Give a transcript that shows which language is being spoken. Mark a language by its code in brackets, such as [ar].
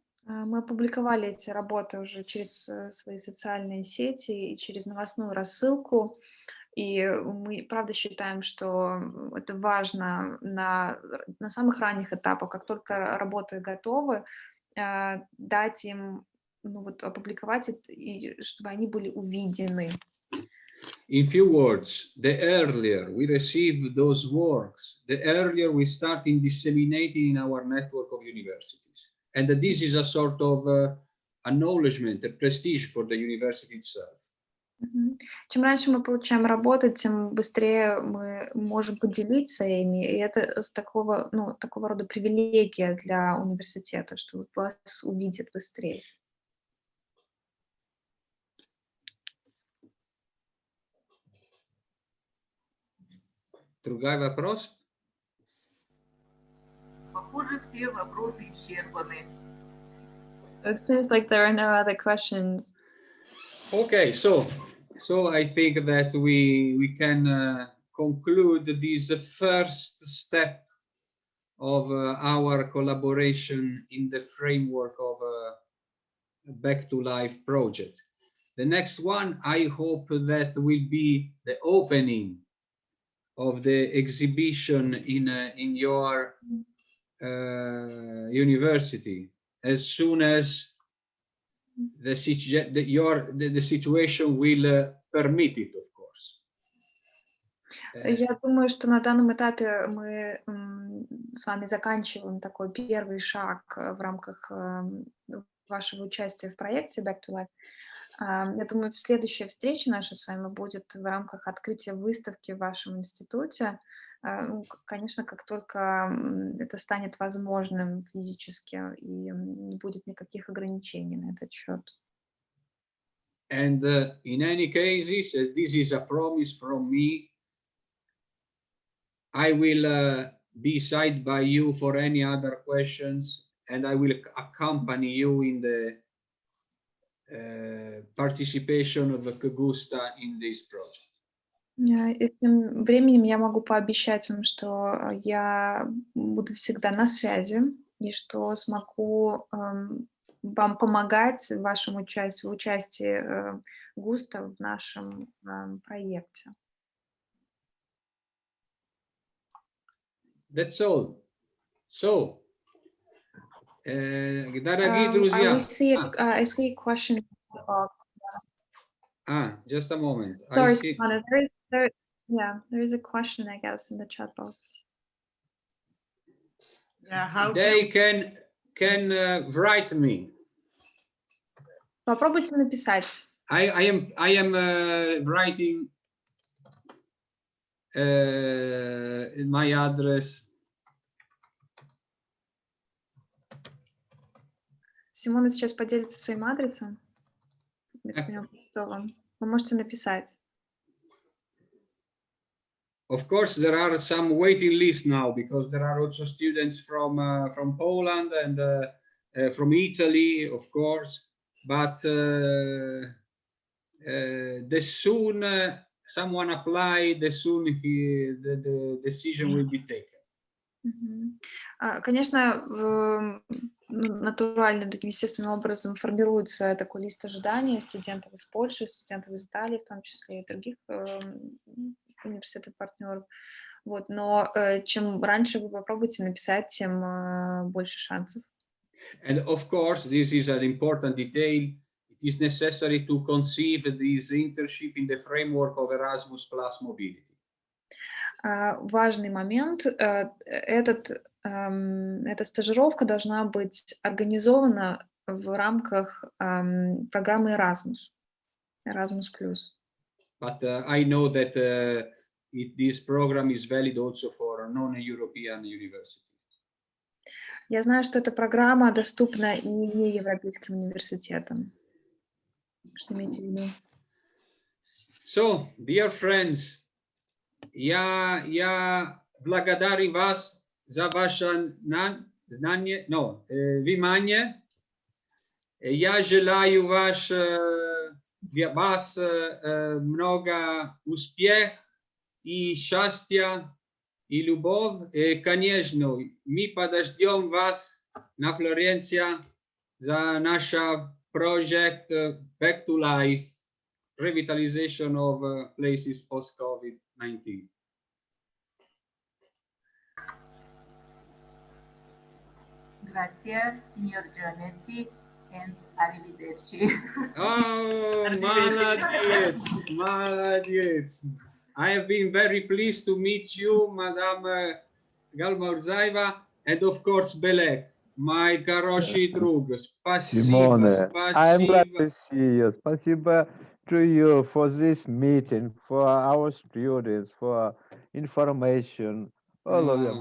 [ru] Мы опубликовали эти работы уже через свои социальные сети и через новостную рассылку. И мы, правда, считаем, что это важно на самых ранних этапах, как только работы готовы, дать им, опубликовать это, и чтобы они были увидены. [en] In few words, the earlier we receive those works, the earlier we start in disseminating in our network of universities. And this is a sort of acknowledgement, a prestige for the university itself. [ru] Чем раньше мы получаем работы, тем быстрее мы можем поделиться ими, и это такого рода привилегия для университета, что вас увидят быстрее. Другой вопрос? Похоже, все вопросы исчерпаны. [en] It seems like there are no other questions. Okay, so I think that we can conclude this first step of our collaboration in the framework of Back to Life project. The next one, I hope that will be the opening of the exhibition in your university as soon as the situation will permit it, of course. [ru] Я думаю, что на данном этапе мы с вами заканчиваем такой первый шаг в рамках вашего участия в проекте Back to Life. Я думаю, следующая встреча наша с вами будет в рамках открытия выставки в вашем институте. Конечно, как только это станет возможным физически и не будет никаких ограничений на этот счет. [en] And in any cases, this is a promise from me. I will be side by you for any other questions, and I will accompany you in the participation of Kyrgyzstan in this project. [ru] И тем временем я могу пообещать вам, что я буду всегда на связи и что смогу вам помогать в вашем участии ГУСТа в нашем проекте. [en] That's all. So, [ru] дорогие друзья. [en] I see a question box. Just a moment. Sorry, Simona, there is a question, I guess, in the chat box. Yeah, how they can write me. [ru] Попробуйте написать. [en] I am writing my address. [ru] Симона сейчас поделится своим адресом. Вы можете написать. [en] Of course, there are some waiting lists now because there are also students from Poland and from Italy, of course. But the soon someone apply, the soon the decision will be taken. [ru] Конечно, натуральным, таким естественным образом формируется такой лист ожидания студентов из Польши, студентов из Италии, в том числе и других университетов-партнеров. Но чем раньше вы попробуете написать, тем больше шансов [en] And of course, this is an important detail. It is necessary to conceive this internship in the framework of Erasmus Plus Mobility. [ru] Важный момент. Эта стажировка должна быть организована в рамках программы Erasmus. Erasmus+. [en] But I know that this program is valid also for non-European universities. [ru] Я знаю, что эта программа доступна и неевропейским университетам. Что имеете в виду? [en] So, dear friends, [ru] я благодарю вас за ваше знание, внимание. Я желаю вас много успехов и счастья и любовь. И, конечно, мы подождем вас на Флоренции за наш проект Back to Life, Revitalization of Places Post-COVID-19. [it] Grazie, signor Gianetti, and arrivederci. [ru] Oh, молодец, молодец. [en] I have been very pleased to meet you, Madame Galmaurzaeva, and of course, Belek, my [ru] хороший друг. Спасибо, [en] I'm glad [ru] спасибо. [en] to see you. [ru] Спасибо [en] to you for this meeting, for our students, for information, all of you.